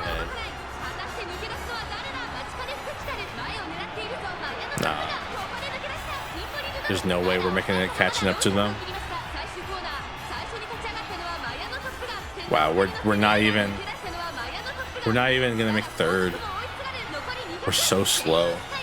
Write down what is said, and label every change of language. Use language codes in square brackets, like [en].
[ja] 果たして抜け出すのは誰だ。マチカネ福来たる、前を狙っているぞ。マヤのトップガン、ここで抜け出した。シンボリルドルフ [en] There's no way we're making it catching up to them. [ja] 最終コーナー、最初に立ち上がったのはマヤのトップガン。 [en] Wow, we're not even we're not even gonna make third. We're so slow.